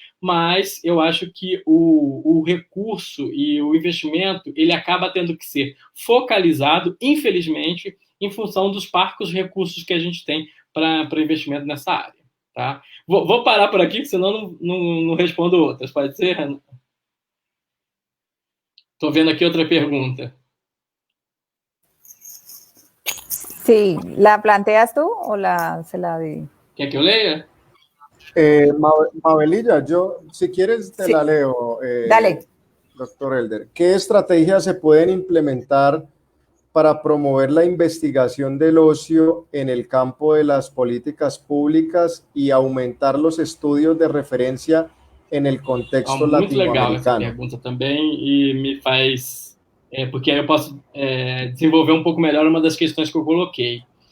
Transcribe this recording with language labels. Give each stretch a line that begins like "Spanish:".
Portuguese: Mas eu acho que o recurso e o investimento, ele acaba tendo que ser focalizado, infelizmente, em função dos parcos recursos que a gente tem para investimento nessa área. Tá? Vou parar por aqui, senão não respondo outras. Pode ser, Renan? Estou vendo aqui outra pergunta.
Spanish: Sí, ¿la planteas tú o se la di?
Portuguese: ¿Quer que eu leia?
Spanish: Mabelilla, yo, si quieres, te la leo. Dale. Doctor Elder, ¿qué estrategias se pueden implementar para promover la investigación del ocio en el campo de las políticas públicas y aumentar los estudios de referencia en el contexto
Portuguese: muito
Spanish: latinoamericano?
Portuguese: Legal essa pergunta também e me faz... porque aí eu posso desenvolver um pouco melhor uma das questões que eu coloquei.